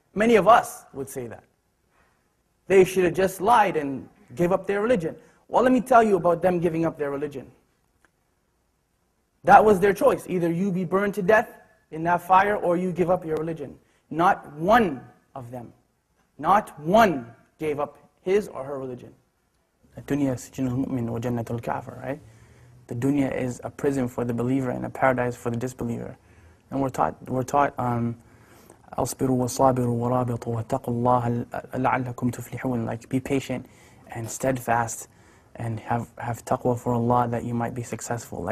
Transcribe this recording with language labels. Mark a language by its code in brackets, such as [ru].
[en] Many of us would say that. They should have just lied and gave up their religion. Well, let me tell you about them giving up their religion. That was their choice. Either you be burned to death in that fire or you give up your religion. Not one of them, not one gave up his or her religion. [ar] الدنيا سجن المؤمن وجنة الكافر, right? [en] The dunya is a prison for the believer and a paradise for the disbeliever. And we're taught [ar] أصبروا وصابروا ورابطوا واتقوا الله لعلكم تفلحون, [en] like be patient and steadfast and have taqwa for Allah that you might be successful.